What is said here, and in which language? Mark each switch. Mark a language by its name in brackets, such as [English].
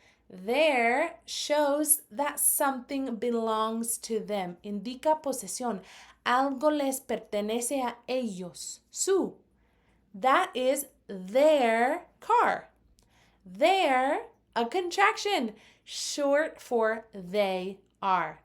[English] There shows that something belongs to them. [Spanish] Indica posesión. Algo les pertenece a ellos. [English] Su. That is their car. Their, a contraction, short for they are.